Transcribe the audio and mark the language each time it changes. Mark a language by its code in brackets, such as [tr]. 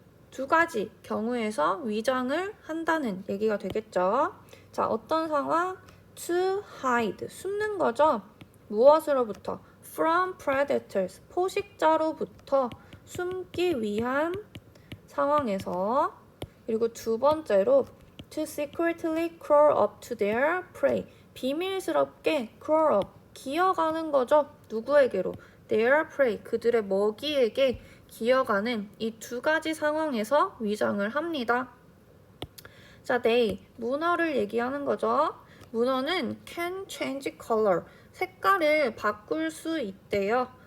[ko] 두 가지 경우에서 위장을 한다는 얘기가 되겠죠. 자, 어떤 상황? [en] To hide, [ko] 숨는 거죠. 무엇으로부터? [en] From predators, [ko] 포식자로부터 숨기 위한 상황에서. 그리고 두 번째로 [en] to secretly crawl up to their prey, 비밀스럽게 crawl up, [ko] 기어가는 거죠. 누구에게로? [en] Their prey, [ko] 그들의 먹이에게 기어가는 이 두 가지 상황에서 위장을 합니다. 자, they, 문어를 얘기하는 거죠. 문어는 [en] can change color, [ko] 색깔을 바꿀 수 있대요.